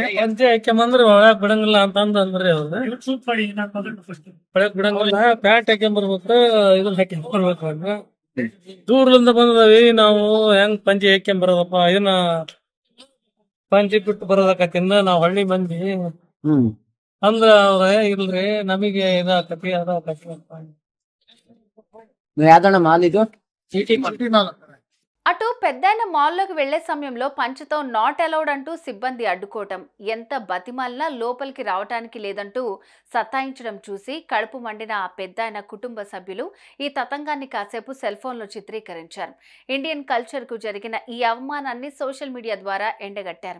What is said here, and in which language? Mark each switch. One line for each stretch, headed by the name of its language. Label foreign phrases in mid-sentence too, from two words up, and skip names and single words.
Kannada: ಪಂಚೆ ಹಾಕ್ಯಂಬಂದ್ರೆ ಒಳಗ್ ಬಿಡಂಗಿಲ್ಲ ಅಂತಂದ್ರೆ ಒಳಗ್ ಬಿಡಂಗಿಲ್ಲ, ಪ್ಯಾಂಟ್ ಹಾಕ್ಯಂಬರ್ಬೇಕು, ಇದನ್ನ ಹಾಕ್ಯಂಬರ್ಬೇಕು ಅಂದ್ರೆ ದೂರದಿಂದ ಬಂದವಿ ನಾವು. ಹೆಂಗ್ ಪಂಚೆ ಹಾಕ್ಯಂಬರೋದಪ್ಪ, ಇದನ್ನ ಪಂಚೆ ಬಿಟ್ಟು ಬರೋದಕ್ಕತ್ತಿಂದ ನಾವ್ ಹಳ್ಳಿ ಮಂದಿ ಅಂದ್ರ ಅವ್ರ ಇಲ್ರಿ ನಮಗೆ ಇದಾಕತಿ ಅದಾಕತಿ ಅಂತ. ಯಾವ್ದಣ್ಣ ಮಾಲ್ ಇದು? ಚೀಟಿ ಮಾಲ್.
Telugu: అటు పెద్దైన మాల్లోకి వెళ్లే సమయంలో పంచతో
English: not allowed
Telugu: అంటూ సిబ్బంది అడ్డుకోవటం, ఎంత బతిమాలినా లోపలికి రావటానికి లేదంటూ సతాయించడం చూసి కడుపు మండిన ఆ పెద్దాయన కుటుంబ సభ్యులు ఈ తతంగాన్ని కాసేపు
English: cell phone-lo
Telugu: చిత్రీకరించారు.
English: Indian culture-ku
Telugu: జరిగిన ఈ అవమానాన్ని
English: social media
Telugu: ద్వారా ఎండగట్టారు.